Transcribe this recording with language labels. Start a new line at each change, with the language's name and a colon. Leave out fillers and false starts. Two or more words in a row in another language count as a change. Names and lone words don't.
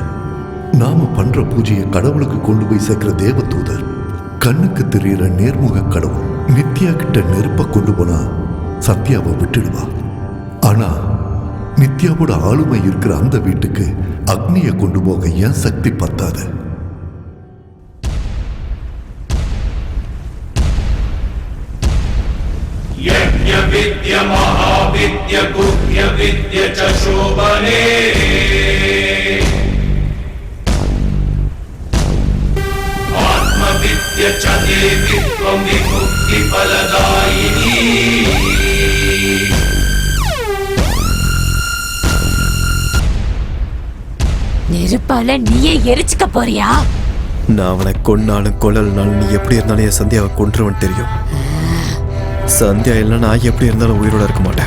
Tamil: நாம பண்ற பூஜையை கடவுளுக்கு கொண்டு போய் சேர்க்கிற தேவதூதர், கண்ணுக்கு தெரியற நேர்முக கடவுள். நித்யா கிட்ட நெருப்ப கொண்டு போனா சத்யாவை விட்டுடுவா. ஆனா நித்யாவோட ஆளுமை இருக்கிற அந்த வீட்டுக்கு அக்னியை கொண்டு போக ஏன் சக்தி பத்தாது?
English: Yeah.
Sanskrit: विद्य महाविद्य गुह्य विद्य च शोभने आत्मविद्य च देवी त्वं विमुक्ति फलदायिनी
Tamil: நெருப்பால நீயே எரிச்சுக்க போறியா? நான் அவனை கொன்னாலும் கொல்லலனாலும் நீ எப்படி இருந்தாலும் என் சந்தியாவை கொன்றுவன் தெரியும். சந்தியா இல்லைன்னா நான் எப்படி இருந்தாலும் உயிரோட இருக்க மாட்டேன்.